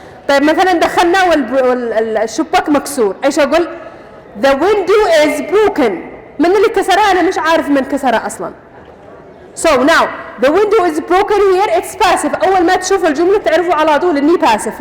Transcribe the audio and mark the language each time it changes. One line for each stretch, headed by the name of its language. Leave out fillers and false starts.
Arabic: طيب مثلا دخلنا والشباك مكسور ايش اقول؟
English: The window is broken.
Arabic: من اللي كسرها انا مش عارف من كسرها اصلا.
English: So now the window is broken here it's passive.
Arabic: اول ما تشوف الجمله تعرفوا على طول اني passive.